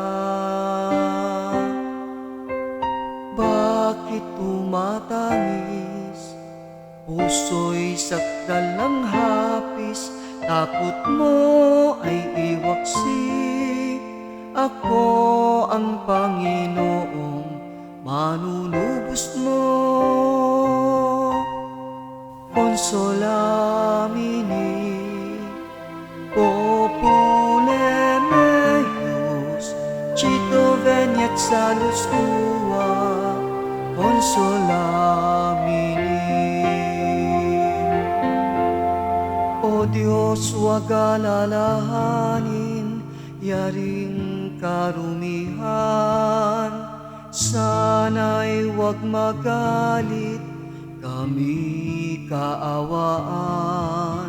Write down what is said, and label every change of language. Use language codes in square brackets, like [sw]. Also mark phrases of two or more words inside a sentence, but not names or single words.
[tl] Bakit tumatangis? Puso'y sakdal ng hapis, takot mo ay iwaksi. Ako ang Panginoong manunubos mo. [la] Consolamini, popule meius, cito veniet salus tua. Consolamini. [tl] O Diyos, huwag alalahanin, yaring karumihan, sana'y huwag magalit, kami kaawaan.